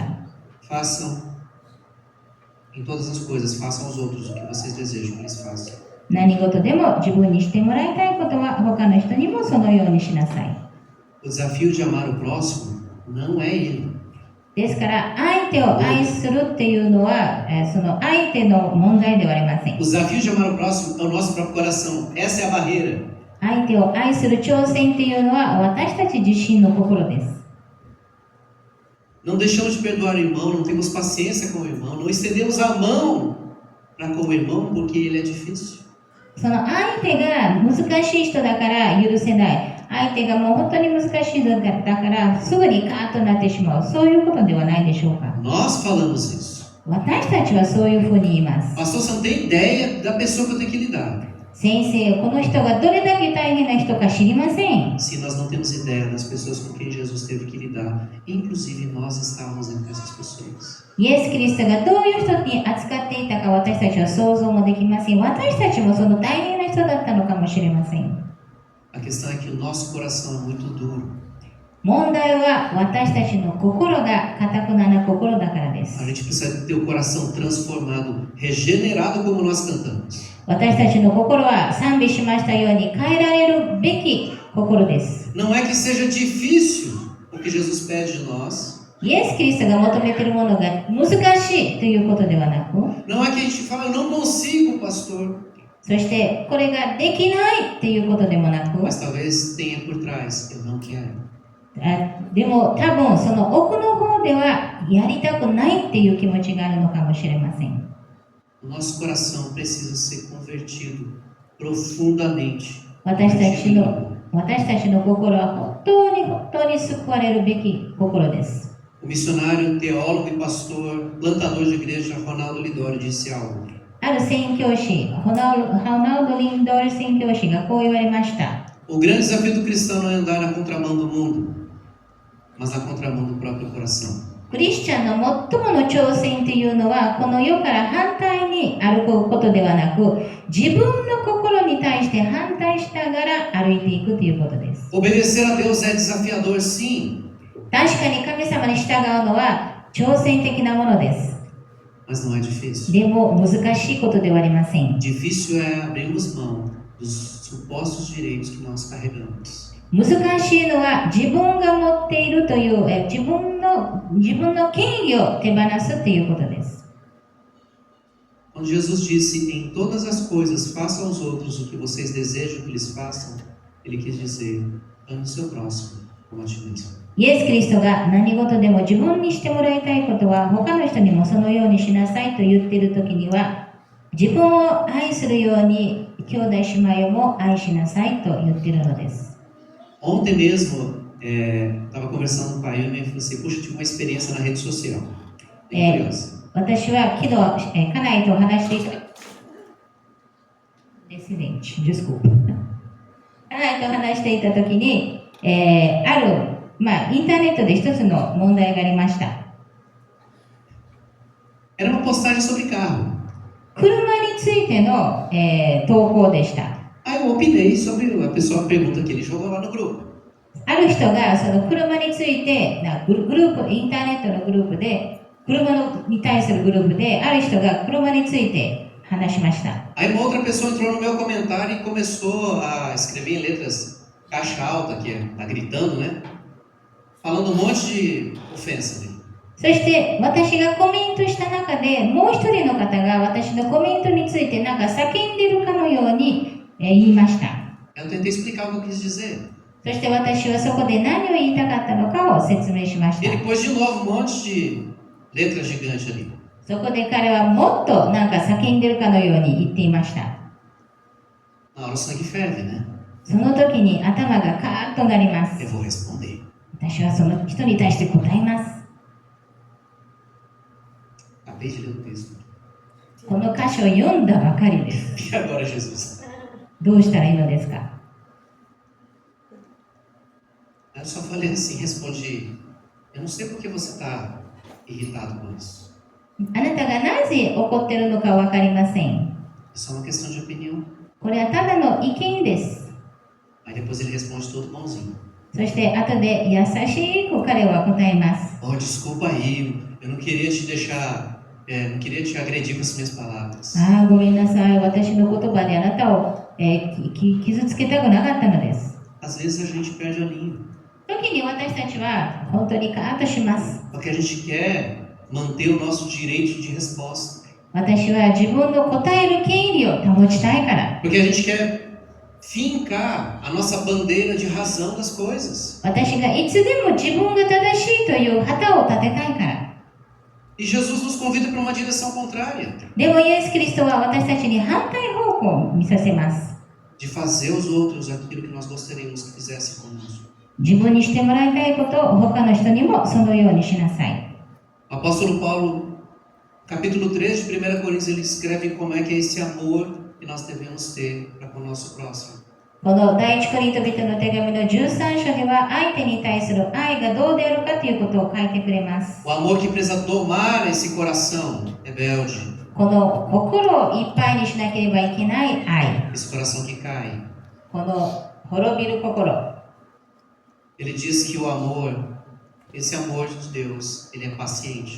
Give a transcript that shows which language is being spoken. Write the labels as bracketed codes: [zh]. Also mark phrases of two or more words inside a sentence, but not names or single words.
[pt] Façam em todas as coisas, façam aos outros o que vocês desejam que eles façam. [ja] 何事でも自分にしてもらいたいことは他の人にもそのようにしなさい。 [pt] O desafio de amar o próximo não é ele. [ja] ですから相手を愛するっていうのは、その相手の問題ではありません。 [pt] O desafio de amar o próximo é o nosso próprio coração. Essa é a barreira. [ja] 相手を愛する挑戦っていうのは私たち自身の心です。 [pt] Não deixamos de perdoar o irmão, não temos paciência com o irmão, não estendemos a mão para com o irmão porque ele é difícil. [ja] その相手が難しい人だから許せない。相手がもう本当に難しい人だからすぐにカーッとなってしまう。そういうことではないでしょうか。 [pt] Nós falamos isso. [ja] 私たちはそういうふうに言います。 [pt] Pastor, você não tem ideia da pessoa que eu tenho que lidar. [ja] 先生、この人がどれだけ大変な人か知りません。 [pt] Se nós não temos ideia das pessoas com quem Jesus teve que lidar, inclusive nós estávamos entre essas pessoas. [ja] イエス・キリストがどういう人に扱っていたか私たちは想像もできません。私たちもその大変な人だったのかもしれません。 [pt] A questão é que o nosso coração é muito duro. [ja] 問題は私たちの心が堅くなな心だからで [pt] A [ja] す。 [pt] gente precisa ter o coração transformado, regenerado como nós cantamos. [ja] 私たちの心は賛美しましたように変えられるべき心です。 [pt] Não é que seja difícil o que Jesus pede de nós. [ja] イエス・キリストが求めているものが難しいということではなく、 [pt] Não é que a gente fala, eu não consigo, pastor. [ja] そしてこれができないということでもなく、 [pt] Mas talvez tenha por trás, eu não quero. [ja] でも多分その奥の方ではやりたくないっていう気持ちがあるのかもしれません。 [pt] O nosso coração precisa ser convertido profundamente. [ja] 私たちの心は本当に救われるべき心です。 [pt] O missionário, teólogo e pastor, plantador de igreja Ronaldo Lidório disse algo. [ja] ある宣教師、ホナウド・リンドール宣教師がこう言われました。 [pt] O grande desafio do cristão não é andar na contramão do mundo, mas na contramão do próprio coração. [ja] クリスチャンの最もの挑戦というのはこの世から反対に歩くことではなく、自分の心に対して反対しながら歩いていくということです。 [pt] Obedecer a Deus é desafiador, sim, [ja] 確かに神様に従うのは挑戦的なものです。 [pt] mas não é difícil. [ja] でも難しいことではありません。 [pt] Difícil é abrirmos mão dos supostos direitos que nós carregamos. [ja] 難しいのは自分が持っているという自分の権利を手放すということです。 [pt] Quando Jesus disse, em todas as coisas, façam aos outros o que vocês desejam que lhes façam, ele quis dizer, ame o seu próximo como a ti mesmo. [ja] イエス・キリストが何事でも自分にしてもらいたいことは他の人にもそのようにしなさいと言っているときには、自分を愛するように兄弟姉妹をも愛しなさいと言っているのです。 [pt] Ontem mesmo, estava conversando com o pai e me falou assim, puxa, tive uma experiência na rede social. Bem curiosa. [ja] 私は昨日、家内と話していたDesculpa. 家内と話していたときに、あるインターネットで一つの問題がありました。 [pt] Era uma postagem sobre carro. [ja] 車についての、投稿でした。 [pt] Aí eu opinei sobre, a pessoa pergunta que ele jogou lá no grupo. [ja] ある人がその車についてグループ、インターネットのグループで、に対するグループで、ある人が車について話しました。 [pt] Aí uma outra pessoa entrou no meu comentário e começou a escrever em letras caixa alta, que tá gritando, né? Falando um monte de ofensa ali. [ja] そして私がコメントした中で、もう一人の方が私のコメントについてなんか叫んでるかのように言いました。 [pt] Eu tentei explicar o que eu quis dizer. [ja] そして私はそこで何を言いたかったのかを説明しまし [pt] E [ja] た。 [pt] ele pôs de novo um monte de letra gigante ali. [ja] そこで彼はもっとなんか叫んでるかのように言っていました。 [pt] Na hora o sangue ferve, né? [ja] その時に頭がカーッとなります。 [pt] Eu vou responder. [ja] 私はその人に対して答えます。 [pt] Acabei de ler o texto. [ja] この箇所を読んだばかりです。 [pt] E agora, Jesus? [ja] どうしたらいいのですか？ [pt] Eu só falei assim, respondi. Eu não sei por que você está irritado com isso. [ja] あなたがなぜ怒ってるのかわかりません。 [pt] É só uma questão de opinião. [ja] これはただの意見です。 [pt] Aí depois ele responde todo bonzinho. [ja] そして後で優しく彼は答えます。 [pt] Oh, desculpa aí, eu não queria te deixar, não queria te agredir com as minhas palavras. [ja] ああ、ごめんなさい。私の言葉であなたを、傷つけたくなかったのです。 [pt] Às vezes a gente perde a linha. [ja] 時に私たちは本当にカーッとします。 [pt] Porque a gente quer manter o nosso direito de resposta. [ja] 私は自分の答える権利を保ちたいから。 [pt] Porque a gente quer fincar a nossa bandeira de razão das coisas. [ja] 私がいつでも自分が正しいという旗を立てたいから。 [pt] E Jesus nos convida para uma direção contrária. [ja] でもイエス・キリストは私たちに反対方をこう見させます。 [pt] De fazer aos outros aquilo que nós gostaríamos que fizessem conosco. [ja] 自分にしてもらいたいことを他の人にもそのようにしなさい。 [pt] O apóstolo Paulo, capítulo 3 de 1 Coríntios, ele escreve como é que é esse amor que nós devemos ter para com o nosso próximo. [ja] この第一コリント人の手紙の13章では相手に対する愛がどうであるかということを書いてくれます。 [pt] O amor que precisa domar esse coração rebelde, [ja] この心をいっぱいにしなければいけない愛。 [pt] esse coração que cai. [ja] この滅びる心。 [pt] Ele diz que o amor, esse amor de Deus, ele é paciente.